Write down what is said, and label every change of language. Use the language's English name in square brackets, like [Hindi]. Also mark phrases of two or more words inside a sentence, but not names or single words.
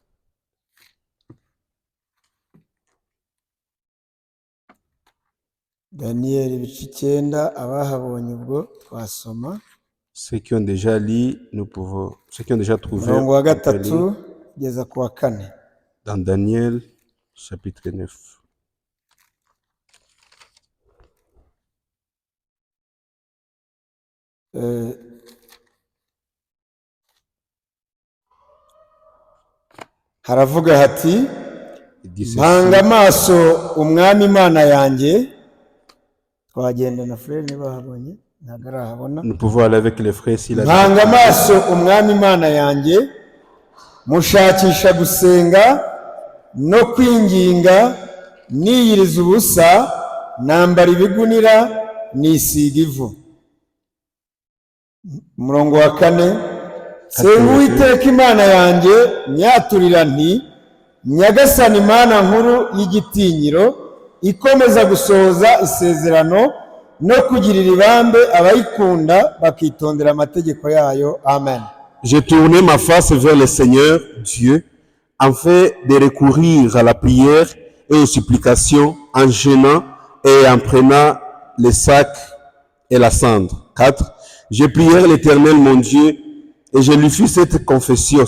[French] Daniel Ceux qui ont déjà lu, ceux qui ont déjà trouvé dans Daniel chapitre 9. [Kinyarwanda] Haravuga hati mpanga amaso umwami Imana yanjye. Twagenda na frère niba habonye nagarahabona. [French] Nous pouvons aller avec les frères s'il a [Kinyarwanda] mpanga amaso umwami Imana yanjye mushakisha gusenga no kwinginga niyiriza ubusa nambara ibigunira nisiga ivu. Umurongo wa 4 senga Uwiteka Imana yanjye nyaturira nti Nyagasani Imana nkuru y'igitinyiro ikomeza gusohoza isezerano no kugirira ibambe abayikunda bakitondera amategeko yayo. Amen. [French] J'ai tourné ma face vers le Seigneur Dieu afin de recourir à la prière et aux supplications en jeûnant et en prenant les sacs et la cendre. 4. J'ai prié l'Éternel mon Dieu et je lui fis cette confession.